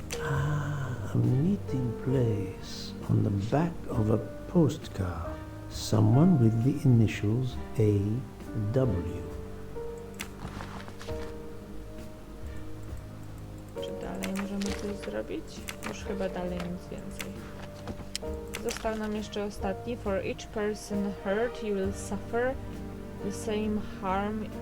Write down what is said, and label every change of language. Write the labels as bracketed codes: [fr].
[en] A meeting place on the back of a postcard. Someone with the initials AW. [pl] Czy dalej możemy coś zrobić? Już chyba dalej nic więcej. Został nam jeszcze ostatni. [en] For each person hurt, you will suffer the same harm.